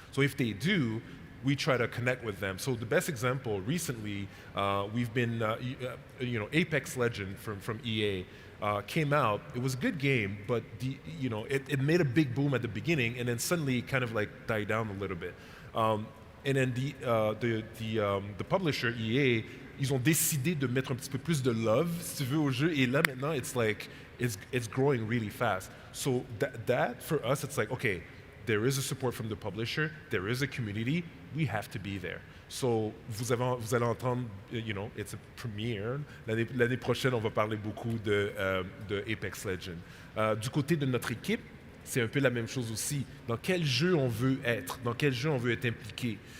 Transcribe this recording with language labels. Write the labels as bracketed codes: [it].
[en] So if they do, we try to connect with them. So the best example recently, we've been, Apex Legend from EA came out. It was a good game, but it made a big boom at the beginning, and then suddenly it kind of like died down a little bit. And then the publisher EA, [fr] ils ont décidé de mettre un petit peu plus de love, si tu veux, au jeu. Et là maintenant, [en] it's growing really fast. So that for us, it's like, okay, there is a support from the publisher, there is a community, we have to be there. So, [fr] vous allez entendre, [en] it's a premiere. [fr] L'année prochaine, on va parler beaucoup de Apex Legends. Du côté de notre équipe, c'est un peu la même chose aussi. Dans quel jeu on veut être? Dans quel jeu on veut être impliqué?